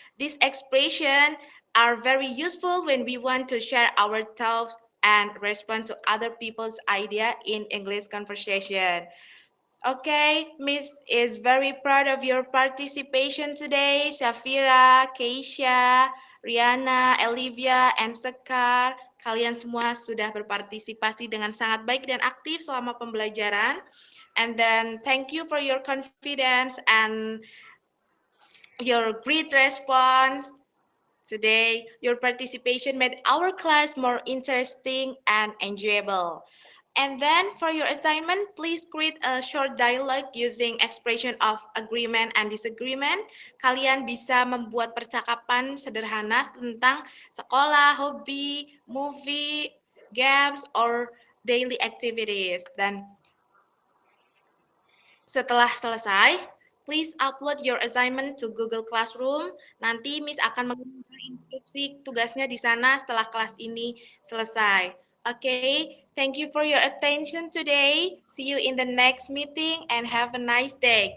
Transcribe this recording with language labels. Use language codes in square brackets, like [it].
[en] These expressions are very useful when we want to share our thoughts and respond to other people's idea in English conversation. Okay, Miss is very proud of your participation today. Shafira, Keisha, Riana, Olivia, and Sekar. [id] Kalian semua sudah berpartisipasi dengan sangat baik dan aktif selama pembelajaran. [en] And then thank you for your confidence and your great response today. Your participation made our class more interesting and enjoyable. And then for your assignment, please create a short dialogue using expression of agreement and disagreement. [id] Kalian bisa membuat percakapan sederhana tentang sekolah, hobi, movie, [en] games, or daily activities. [id] Dan setelah selesai, [en] please upload your assignment to Google Classroom. [id] Nanti Miss akan mengunggah instruksi tugasnya di sana setelah kelas ini selesai. [en] Okay, thank you for your attention today. See you in the next meeting and have a nice day.